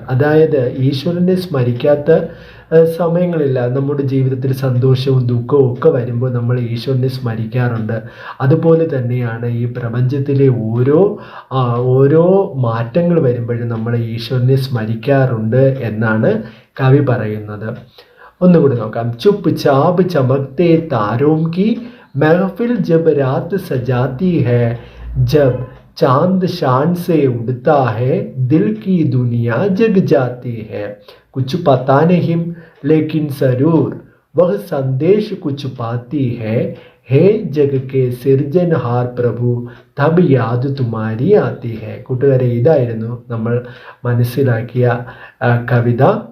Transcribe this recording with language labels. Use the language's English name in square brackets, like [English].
[Malayalam] അതായത് ഈശ്വരനെ സ്മരിക്കാത്ത സമയങ്ങളില്ല. നമ്മുടെ ജീവിതത്തിൽ സന്തോഷവും ദുഃഖവും ഒക്കെ വരുമ്പോൾ നമ്മൾ ഈശ്വരനെ സ്മരിക്കാറുണ്ട്. അതുപോലെ തന്നെയാണ് ഈ പ്രപഞ്ചത്തിലെ ഓരോ മാറ്റങ്ങൾ വരുമ്പോഴും നമ്മൾ ഈശ്വരനെ സ്മരിക്കാറുണ്ട് എന്നാണ് കവി പറയുന്നത്. ഒന്നുകൂടി നോക്കാം. [Hindi] ചുപ്പ് ചാപ് ചമക്തേ താരോം കി महफिल जब रात सजाती है, जब चांद शान से उड़ता है, दिल की दुनिया जग जाती है. कुछ पता नहीं लेकिन जरूर वह संदेश कुछ पाती है. हे जग के सिर्जनहार प्रभु तब याद तुम्हारी आती है. [Malayalam] കൂട്ടുകാരെ, ഇതായിരുന്നു നമ്മൾ മനസ്സിലാക്കിയ കവിത.